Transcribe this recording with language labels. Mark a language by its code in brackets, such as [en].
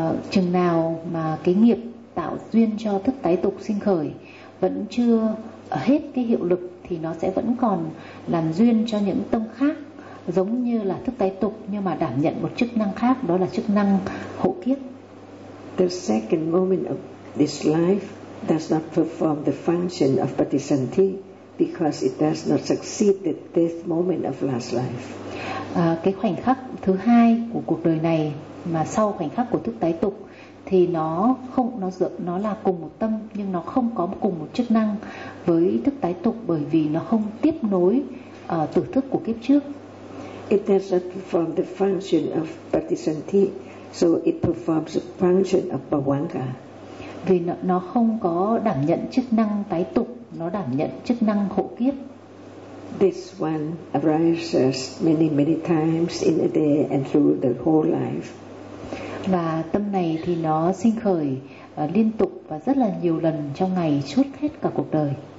[vi] Chừng nào mà cái nghiệp tạo duyên cho thức tái tục sinh khởi vẫn chưa hết cái hiệu lực thì nó sẽ vẫn còn làm duyên cho những tâm khác giống như là thức tái tục nhưng mà đảm nhận một chức năng khác, đó là chức năng hộ kiếp. [en] The second moment of this life does not perform the function of patisanti because it does not succeed the death moment of last life. [vi] Cái khoảnh khắc thứ hai của cuộc đời này mà sau khoảnh khắc của thức tái tục thì nó là cùng một tâm nhưng nó không có cùng một chức năng với thức tái tục bởi vì nó không tiếp nối tử thức của kiếp trước. [en] It does not perform the function of patisanti, so it performs the function of pavanga. [vi] Vì nó không có đảm nhận chức năng tái tục, nó đảm nhận chức năng hộ kiếp. [en] This one arises many many times in a day and through the whole life. [vi] Và tâm này thì nó sinh khởi liên tục và rất là nhiều lần trong ngày suốt hết cả cuộc đời.